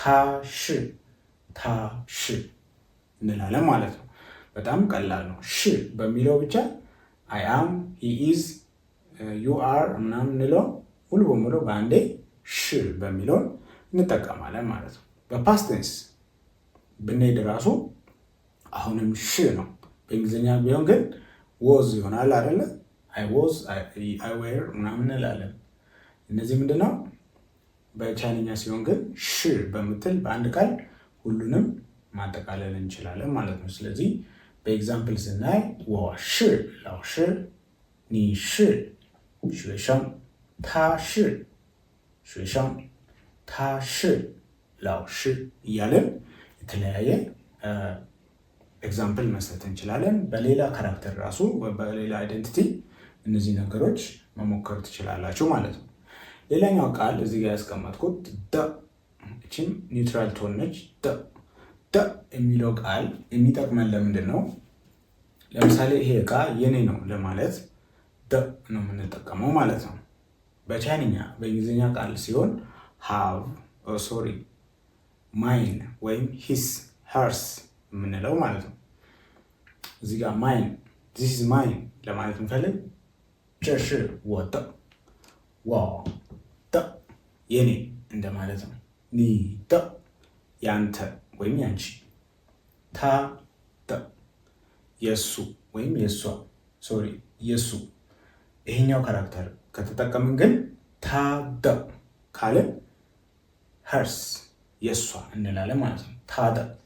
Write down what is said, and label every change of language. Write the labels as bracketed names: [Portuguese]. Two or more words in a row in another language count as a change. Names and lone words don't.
[Amharic] ሽ፣ ታ ሽ እንላለን ማለት ነው። በጣም ቀላል ነው። ሽ በሚለው ብቻ [English] I am, he is, you are [Amharic] ምናምን እንለው ሙሉ በሙሉ በአንዴ ሽ በሚለውን እንጠቀማለን ማለት ነው። በፓስቴንስ ብንሄድ ራሱ አሁንም ሽ ነው። በእንግሊዝኛ ቢሆን ግን ወዝ ይሆናል አይደለ? [English] I was, I were [Amharic] ምናምን እንላለን። እነዚህ ምንድነው? በቻይንኛ ሲሆን ግን ሽ በምትል በአንድ ቃል ሁሉንም ማጠቃለል እንችላለን ማለት ነው። ስለዚህ በኤግዛምፕል ስናይ [Chinese] 我是老师你是学生他是学生他是老师 [Amharic] እያለን የተለያየ ኤግዛምፕል መስጠት እንችላለን። በሌላ ካራክተር ራሱ በሌላ አይደንቲቲ እነዚህ ነገሮች መሞከር ትችላላችሁ ማለት ነው። ሌላኛው ቃል እዚህ ጋር ያስቀመጥኩት ደ፣ እቺም [English] neutral tone [Amharic] ነች። ደ የሚለው ቃል የሚጠቅመን ለምንድን ነው? ለምሳሌ ይሄ እቃ የኔ ነው ለማለት ደ ነው የምንጠቀመው ማለት ነው። በቻይንኛ በእንግሊዝኛ ቃል ሲሆን ሃቭ፣ [English] sorry mine [Amharic] ወይም [English] his, hers [Amharic] የምንለው ማለት ነው። እዚህ ጋር [English] mine this is mine [Amharic] ለማለት እንፈልግ [Chinese] 这是我的 我的 [Amharic] የኔ እንደማለት ነው። [Chinese] 你的 [Amharic] ያንተ ወይም ያንቺ፣ [Chinese] 他的 [Amharic] የሱ ወይም የሷ፣ ሶሪ የሱ። ይሄኛው ካራክተር ከተጠቀምን ግን [Chinese] 她的 [Amharic] ካልን ሄርስ የሷ እንላለን ማለት ነው። ታደ